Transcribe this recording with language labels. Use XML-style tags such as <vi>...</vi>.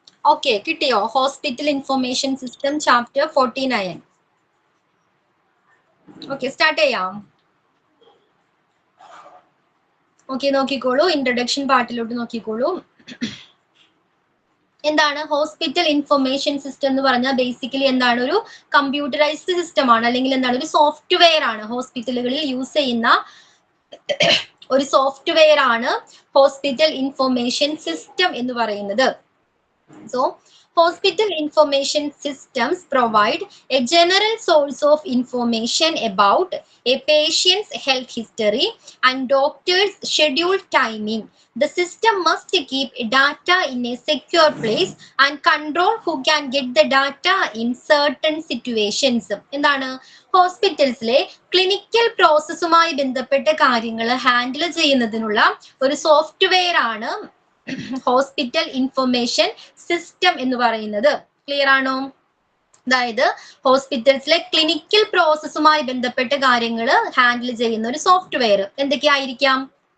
<ml>Okay, കിട്ടിയോ? Hospital Information System Chapter 49. Okay, start ചെയ്യാം. Okay, നോക്കിക്കോളൂ. ഇൻട്രൊഡക്ഷൻ പാർട്ടിലോട്ട് നോക്കിക്കോളൂ. എന്താണ് ഹോസ്പിറ്റൽ ഇൻഫർമേഷൻ സിസ്റ്റം എന്ന് പറഞ്ഞാൽ ബേസിക്കലി എന്താണ് ഒരു കമ്പ്യൂട്ടറൈസ്ഡ് സിസ്റ്റം ആണ്, അല്ലെങ്കിൽ എന്താണ് ഒരു സോഫ്റ്റ്വെയർ ആണ്. ഹോസ്പിറ്റലുകളിൽ യൂസ് ചെയ്യുന്ന ഒരു സോഫ്റ്റ്വെയർ ആണ് ഹോസ്പിറ്റൽ ഇൻഫർമേഷൻ സിസ്റ്റം എന്ന് പറയുന്നത്.</ml> <en>So, hospital information systems provide a general source of information about a patient's health history and doctor's scheduled timing. The system must keep data in a secure place and control who can get the data in certain situations.</en> <ml>എന്താണ് ഹോസ്പിറ്റൽസിലെ clinical പ്രോസസ്സുമായി ബന്ധപ്പെട്ട കാര്യങ്ങൾ handle ചെയ്യുന്നതിനുള്ള ഒരു software ആണ് hospital information system എന്ന് പറയുന്നത്. Clear ആണോ? അതായത് ഹോസ്പിറ്റൽസിലെ ക്ലിനിക്കൽ പ്രോസസ്സുമായി ബന്ധപ്പെട്ട കാര്യങ്ങൾ ഹാൻഡിൽ ചെയ്യുന്ന ഒരു സോഫ്റ്റ്വെയർ എന്തൊക്കെയായിരിക്കാം?</ml>